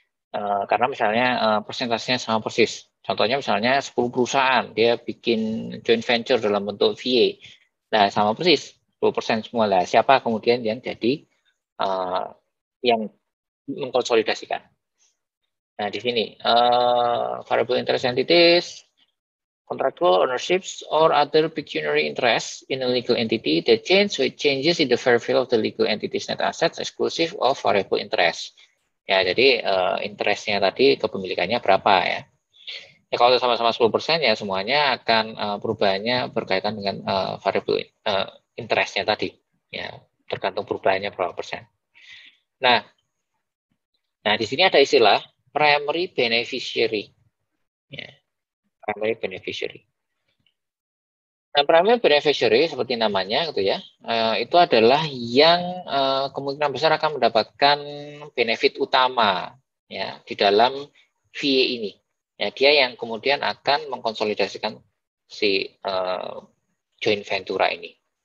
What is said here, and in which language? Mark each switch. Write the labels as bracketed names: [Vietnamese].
[Indonesian] Karena misalnya persentasenya sama persis. Contohnya misalnya 10 perusahaan, dia bikin joint venture dalam bentuk VA. Nah, sama persis, 10% semua lah. Siapa kemudian yang jadi yang mengkonsolidasikan. [English] Nah, [Indonesian] di sini, [English] variable interest entities, contractual ownerships, or other pecuniary interests in a legal entity that change with changes in the fair value of the legal entity's net assets exclusive of variable interest. [Indonesian] Ya, jadi interestnya tadi kepemilikannya berapa ya. Ya kalau sama-sama 10% ya semuanya akan perubahannya berkaitan dengan variable interestnya tadi. Ya, tergantung perubahannya berapa persen. Nah, di sini ada istilah primary beneficiary. Ya, primary beneficiary. Nah, primary beneficiary seperti namanya gitu ya, itu adalah yang kemungkinan besar akan mendapatkan benefit utama ya di dalam VA ini. Ya, dia yang kemudian akan mengkonsolidasikan si joint venture ini.